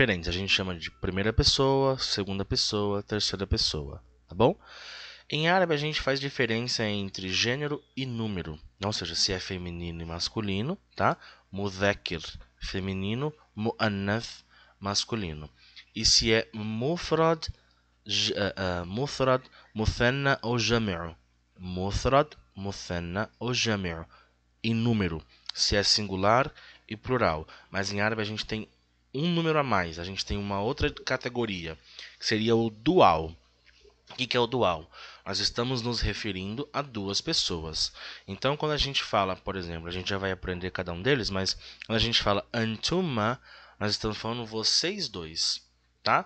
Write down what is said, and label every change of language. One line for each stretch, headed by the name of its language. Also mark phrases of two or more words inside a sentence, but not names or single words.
Portuguese: A gente chama de primeira pessoa, segunda pessoa, terceira pessoa, tá bom? Em árabe a gente faz diferença entre gênero e número, ou seja, se é feminino e masculino, tá? Mudhakir, feminino, muannath, masculino. E se é
Arabic: مفرد، مفرد، مثنى
Portuguese: ou jami'u.
Arabic: مفرد، مثنى ou jami'u.
Portuguese: Em número, se é singular e plural. Mas em árabe a gente tem um número a mais, a gente tem uma outra categoria, que seria o dual. O que é o dual? Nós estamos nos referindo a duas pessoas. Então, quando a gente fala, por exemplo, a gente já vai aprender cada um deles, mas quando a gente fala antuma, nós estamos falando vocês dois, tá?